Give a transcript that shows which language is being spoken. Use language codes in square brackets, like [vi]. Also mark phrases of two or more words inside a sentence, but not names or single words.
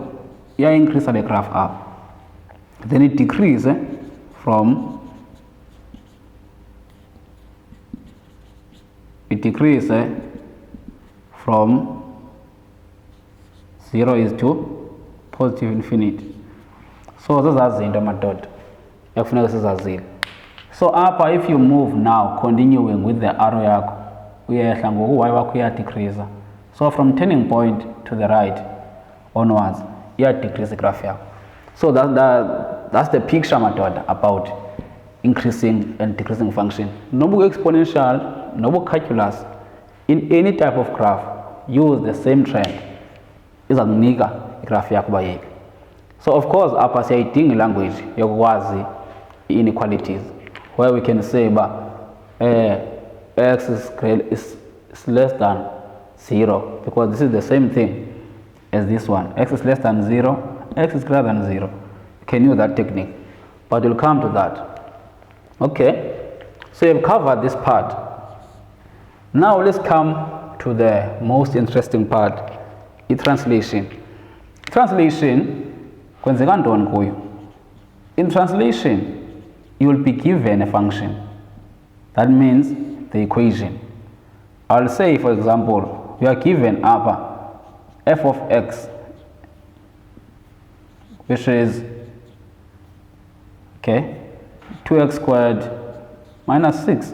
[en] Yeah, increase the graph up. Then it decreases from from 0 is to positive infinity. So those are [xh] zinto madoda ekufuneka sizazile. [en] So apha if you move now continuing with the arrow [xh] yakho uyehla ngoku y wakho uyadecrease. [en] So from turning point to the right onwards decrease graph yakho. So that's the picture madoda about increasing and decreasing function. Nobu exponential, nobu calculus, in any type of graph use the same trend. [xh] Izakunika igraph yakho bayephi. [en] So of course [xh] apha siyayidinga [en] language yokwazi inequalities where we can say x is less than 0, because this is the same thing as this one. X is less than 0, x is greater than 0. You can use that technique, but we'll come to that. Okay, so you've covered this part. Now let's come to the most interesting part, the translation. Translation, [xh] kwenzeka ntoni kuyo? [en] In translation, you will be given a function. That means the equation. I'll say, for example, you are given upper f of x, which is 2x squared minus 6.